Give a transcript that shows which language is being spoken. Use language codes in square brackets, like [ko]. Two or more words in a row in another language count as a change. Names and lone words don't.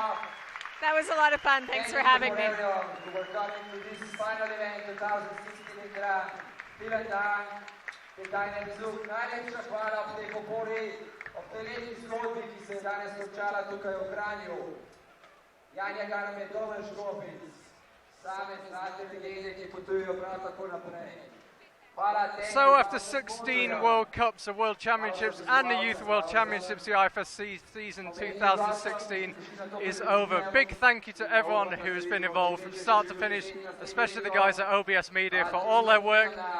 [en] That was a lot of fun. Thanks for having me. We're coming to this final event 2016 in Kranj. [de] Vielen Dank für deinen Besuch. [sl] Najlepša hvala ob tej podpori, ob tej lepi zgodbi, ki se je danes končala tukaj v Kranju. Janja Garme, Domen Škofic, same znate legende, ki potujejo prav tako naprej. [en] So after 16 World Cups, the World Championships and the Youth World Championships, the IFSC season 2016 is over. Big thank you to everyone who has been involved from start to finish, especially the guys at OBS Media for all their work.